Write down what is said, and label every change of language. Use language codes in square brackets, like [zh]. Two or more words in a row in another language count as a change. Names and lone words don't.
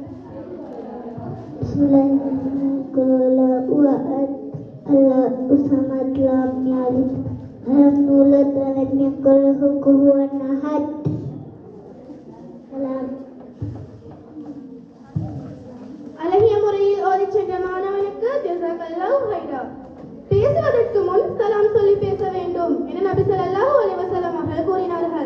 [ar] بسم الله الرحمن الرحيم. الله الصمد لم يلد لم يولد ولم يكل له كفوا أحد. Salam. [ta] அழகிய முறையில் ஓதிச் சென்ற மாணவனுக்கு [ar] جزاك الله خيرا. [ta] பேசுவதற்கு முன் சலாம் சொல்லி பேச வேண்டும் என நபி [ar] صلى الله عليه وسلم [ta] அவர்கள் கூறினார்கள்.